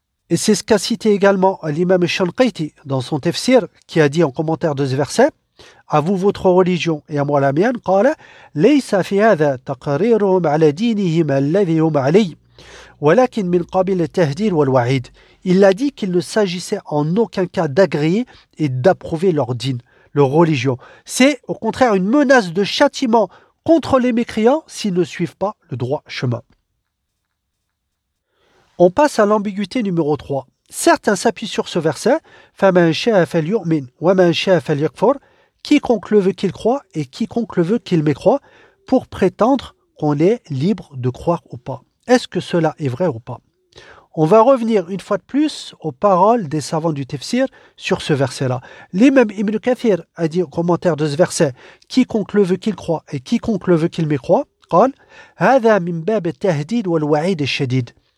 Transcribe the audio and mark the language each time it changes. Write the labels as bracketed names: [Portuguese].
[French] Et c'est ce qu'a cité également l'imam Shanqiti dans son tafsir, qui a dit en commentaire de ce verset, « À vous votre religion et à moi la mienne. » Il a dit qu'il ne s'agissait en aucun cas d'agréer et d'approuver leur dîn, leur religion. C'est au contraire une menace de châtiment contre les mécréants s'ils ne suivent pas le droit chemin. On passe à l'ambiguïté numéro 3. Certains s'appuient sur ce verset, [Arabic] فَمَنْ شَاءَ فَلْيُؤْمِنْ وَمَنْ شَاءَ فَلْيَكْفُرْ. [French] Quiconque le veut qu'il croit et quiconque le veut qu'il mécroit, pour prétendre qu'on est libre de croire ou pas. Est-ce que cela est vrai ou pas? On va revenir une fois de plus aux paroles des savants du tafsir sur ce verset-là. L'imam Ibn Kathir a dit au commentaire de ce verset, quiconque le veut qu'il croit et quiconque le veut qu'il mécroit, [Arabic] قال, هَذَا مِنْ بَابِ التَّهْدِيدِ وَالْوَعِيدِ الشَّدِيدِ.